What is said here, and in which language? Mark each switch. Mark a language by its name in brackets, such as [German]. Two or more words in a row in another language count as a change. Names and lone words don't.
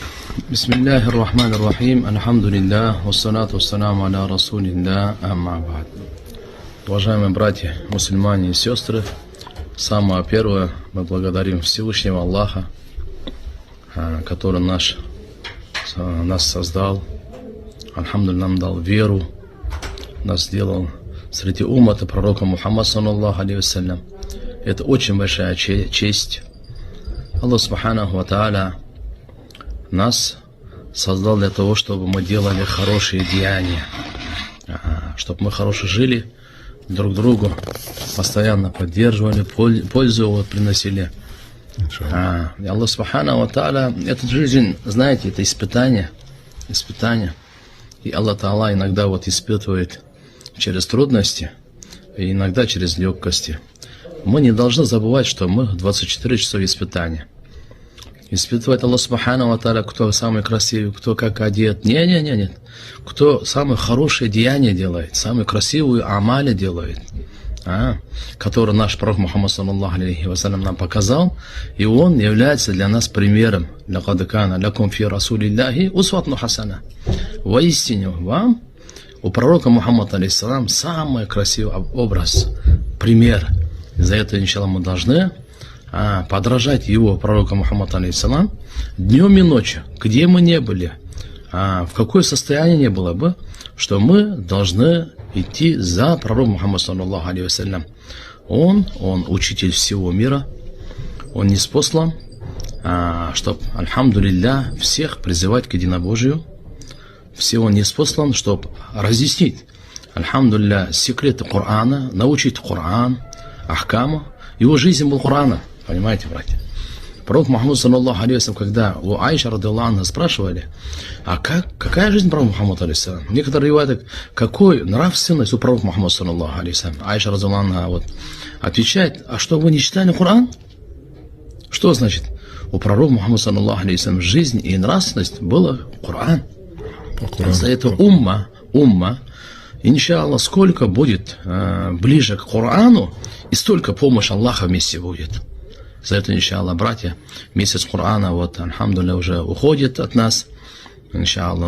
[Arabic] بسم الله الرحمن الرحيم الحمد لله والصلاة والسلام على رسول الله أما بعد. [Russian] Уважаемые братья, мусульмане и сестры, самое первое, мы благодарим Всевышнего Аллаха, который нас создал, альхамдулилlah, нам дал веру, нас сделал среди уммата пророка Мухаммада [Arabic] صلى الله عليه وسلم. [Russian] Это очень большая честь. Аллах [Arabic] سبحانه وتعالى [Russian] нас создал для того, чтобы мы делали хорошие деяния, чтобы мы хорошо жили друг другу, постоянно поддерживали, пользу приносили. И Аллах [Arabic] سبحانه وتعالى, [Russian] эта жизнь, знаете, это испытание. И Аллах Та'ала иногда испытывает через трудности, и иногда через легкости. Мы не должны забывать, что мы 24 часа испытания. Испытывает Аллах [Arabic] سبحانه وتعالى, [Russian] кто самый красивый, кто как одет. Нет. Кто самые хорошие деяния делает, самые красивые амали делает, который наш пророк Мухаммад [Arabic] صلى الله عليه وسلم [Russian] нам показал, и он является для нас примером. [Arabic] لقد كان لكم في رسول الله أسوة حسنة. [Russian] Воистину вам у пророка Мухаммада алейхиссалам самый красивый образ, пример. За это, иншаллах, мы должны подражать его, пророка Мухаммада алейхиссалам, днем и ночью, где мы не были, в какое состояние не было бы, что мы должны идти за пророком Мухаммада [Arabic] صلى الله عليه وسلم. [Russian] Он учитель всего мира, он ниспослан, чтобы, альхамдулилля, всех призывать к единобожию. Всего ниспослан, чтобы разъяснить, альхамдулилля, секреты Корана, научить Коран, ахкаму. Его жизнь был Корана. Понимаете, братья? Пророк Мухаммад [Arabic] صلى الله عليه وسلم, [Russian] когда у Айша [Arabic] رضي الله عنها [Russian] спрашивали, какая жизнь пророка Мухаммада алейхиссалам? Некоторые говорят, какой нравственность у пророка Мухаммада [Arabic] صلى الله عليه وسلم? [Russian] Айша [Arabic] رضي الله عنها [Russian] отвечает, а что, вы не читали Коран? Что значит? У пророка Мухаммада [Arabic] صلى الله عليه وسلم [Russian] жизнь и нравственность была Коран. За это умма, иншаллах, сколько будет ближе к Корану, и столько помощь Аллаха вместе будет. За это, иншаллах, братья, месяц Корана, альхамдулилля, уже уходит от нас, иншаллах.